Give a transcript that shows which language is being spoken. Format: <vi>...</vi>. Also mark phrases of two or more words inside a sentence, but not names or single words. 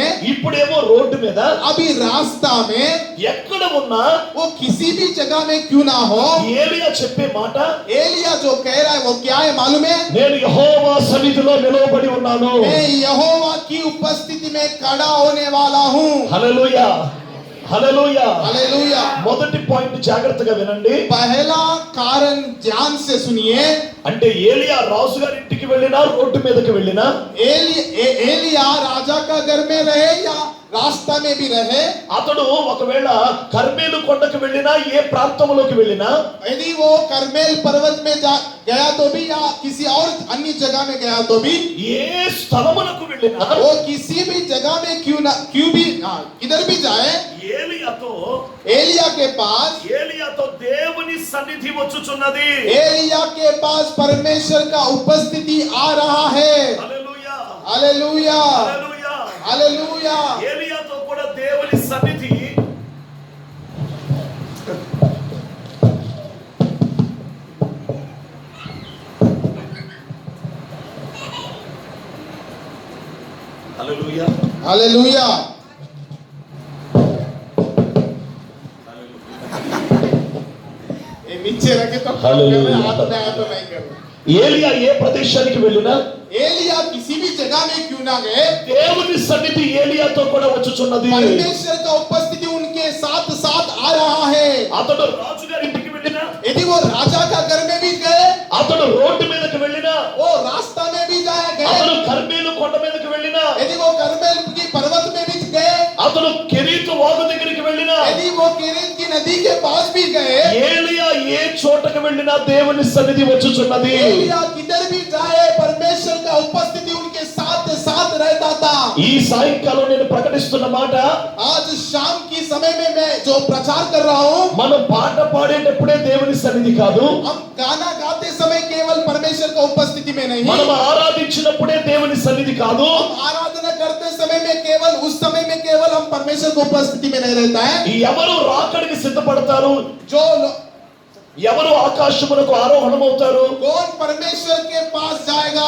<te>ఇప్పుడేమో రోడ్డు మీద.</te> <hi>अभी रास्ता में।</hi> <te>ఎక్కడ ఉన్నా</te> <hi>वो किसी भी जगह में क्यों ना हो,</hi> <te>ఏలియా చెప్పే మాట,</te> <hi>एलिया जो कह रहा है वो क्या है मालूम है?</hi> <te>నేను యెహోవా సన్నిధిలో నిలవబడి ఉన్నాను.</te> <hi>मैं यहोवा की उपस्थिति में खड़ा होने वाला हूँ।</hi> <te>హల్లెలూయా. హల్లెలూయా.</te> <hi>हालेलुया।</hi> <te>మొదటి పాయింట్ జాగ్రత్తగా వినండి.</te> <hi>पहला कारण ध्यान से सुनिए।</hi> <te>అంటే ఏలియా రాజు గారి ఇంటికి వెళ్ళినా రోడ్డు మీదకి వెళ్ళినా</te> <hi>एलिया राजा का घर में रहे या रास्ता में भी रहे,</hi> <te>అతడు ఒకవేళ కర్మేలు కొండకు వెళ్ళినా ఏ ప్రాంతంలోకి వెళ్ళినా</te> <hi>यदि वो करमेल पर्वत में गया तो भी या किसी और अन्य जगह में गया तो भी,</hi> <te>ఏ స్థలమునకు వెళ్ళినా</te> <hi>वो किसी भी जगह में क्यों भी किधर भी जाए, एलिया के पास</hi> <te>దేవుని సన్నిధి వచ్చుచున్నది.</te> <hi>एलिया के पास परमेश्वर का उपस्थिति आ रहा है।</hi> <te>హల్లెలూయా.</te> <hi>हालेलुया</hi> <te>హల్లెలూయా.</te> <hi>हालेलुया।</hi> <te>ఏలియాతో కూడా దేవుని సన్నిధి హల్లెలూయా.</te> <hi>हालेलुया। ये नीचे रखे तो हालेलुया। हाथ में आया तो नहीं करो।</hi> <te>ఏలియా ఏ ప్రదేశానికి వెళ్ళినా</te> <hi>एलिया किसी भी जगह में क्यों ना गए,</hi> <te>దేవుని సన్నిధి ఏలియాతో కూడా వచ్చుచున్నది.</te> <hi>परमेश्वर का उपस्थिति उनके साथ साथ आ रहा है।</hi> <te>అతడు రాజు గారి ఇంటికి వెళ్ళినా</te> <hi>यदि वो राजा का घर में भी गए,</hi> <te>అతడు రోడ్డు మీదకి వెళ్ళినా</te> <hi>वो रास्ता में भी जाए</hi> <te>అతడు</te> <hi>गए,</hi> <te>కర్మేలు కొండ మీదకి వెళ్ళినా</te> <hi>यदि वो करमेल की पर्वत में भी गए,</hi> <te>అతడు కెరీతు వాగు దగ్గరికి వెళ్ళినా</te> <hi>यदि वो किरीत की नदी के पास भी गए,</hi> <te>ఏలియా ఏ చోటకి వెళ్ళినా దేవుని సన్నిధి వచ్చుచున్నది.</te> <hi>एलिया किधर भी जाए परमेश्वर का उपस्थिति उनके साथ साथ रहता था।</hi> <te>ఈ సాయంకాలం నేను ప్రకటిస్తున్న మాట,</te> <hi>आज शाम की समय में मैं जो प्रचार कर रहा हूँ,</hi> <te>మనం పాట పాడేటప్పుడే దేవుని సన్నిధి కాదు,</te> <hi>हम गाना गाते समय केवल परमेश्वर का उपस्थिति में नहीं,</hi> <te>మనం ఆరాధించినప్పుడే దేవుని సన్నిధి కాదు,</te> <hi>हम आराधना करते समय में केवल उस समय में केवल हम परमेश्वर की उपस्थिति में नहीं रहता है।</hi> <te>ఎవరు రాకడికి సిద్ధపడతారు,</te> <hi>जो</hi> <te>ఎవరు ఆకాశమునకు ఆరోహణమవుతారు,</te> <hi>कौन परमेश्वर के पास जाएगा,</hi>